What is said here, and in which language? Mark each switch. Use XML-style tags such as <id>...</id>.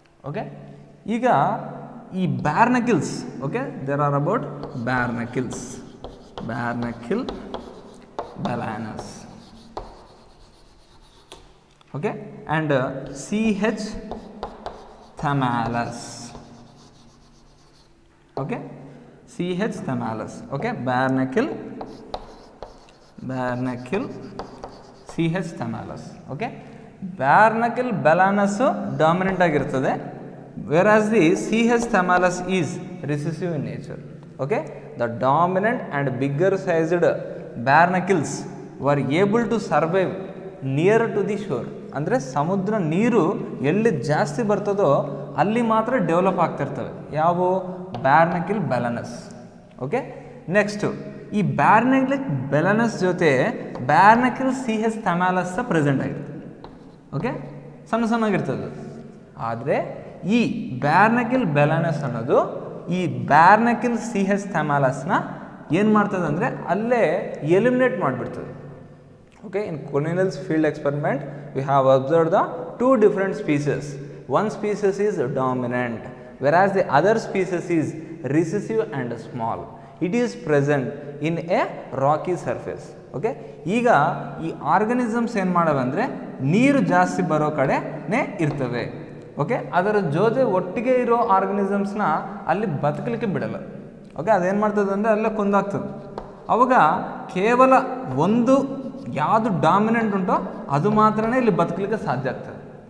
<en>Okay, ಈಗ ಈ barnacles, okay, there are about barnacles, barnacle balanus. Okay, and CH thamalis. Okay, CH thamalis. Okay, barnacle barnacle CH thymallus. Okay, barnacle balanus dominant ಆಗಿರುತ್ತದೆ, whereas the CH thymallus is recessive in nature. Okay, the dominant and bigger sized barnacles were able to survive near to the shore.</en> <kn>ಅಂದರೆ ಸಮುದ್ರ ನೀರು ಎಲ್ಲಿ ಜಾಸ್ತಿ ಬರ್ತದೋ ಅಲ್ಲಿ ಮಾತ್ರ develop ಆಗ್ತಿರ್ತವೆ. ಯಾವುವು? ಬ್ಯಾರ್ನಕಿಲ್ ಬೆಲನಸ್. ಓಕೆ, ನೆಕ್ಸ್ಟು ಈ ಬ್ಯಾರ್ನಕಿಲ್ ಬೆಲನಸ್ ಜೊತೆ ಬ್ಯಾರ್ನಕಿಲ್ CH ಥೈಮಾಲಸ್ ಪ್ರೆಸೆಂಟ್ ಆಗಿರ್ತದೆ. ಓಕೆ, ಸಣ್ಣ ಸಣ್ಣಗಿರ್ತದೆ. ಆದರೆ ಈ ಬ್ಯಾರ್ನಕಿಲ್ ಬೆಲನಸ್ ಅನ್ನೋದು ಈ ಬ್ಯಾರ್ನಕಿಲ್ CH ಥೈಮಾಲಸ್ನ ಏನು ಮಾಡ್ತದೆ ಅಂದರೆ ಅಲ್ಲೇ eliminate ಮಾಡಿಬಿಡ್ತದೆ.</kn> <en>Okay, in Cornell's field experiment, we have observed the two different species. One species is dominant, whereas the other species is recessive and small. It is present in a rocky surface.</en> <kn>Okay, ಈಗ ಈ organisms ಏನು ಮಾಡವೆ ಅಂದರೆ ನೀರು ಜಾಸ್ತಿ ಬರೋ ಕಡೆನೇ ಇರ್ತವೆ. Okay, ಅದರ ಜೊತೆ ಒಟ್ಟಿಗೆ ಇರೋ ಆರ್ಗನಿಸಮ್ಸ್ನ ಅಲ್ಲಿ ಬದುಕಲಿಕ್ಕೆ ಬಿಡಲ್ಲ. ಓಕೆ, ಅದೇನು ಮಾಡ್ತದೆ ಅಂದರೆ ಅಲ್ಲೇ ಕುಂದಾಗ್ತದೆ. ಅವಾಗ ಕೇವಲ ಒಂದು ಯಾವುದು ಡಾಮಿನೆಂಟ್ ಉಂಟೋ ಅದು ಮಾತ್ರನೇ ಇಲ್ಲಿ ಬದುಕಲಿಕ್ಕೆ ಸಾಧ್ಯ ಆಗ್ತದೆ.</kn>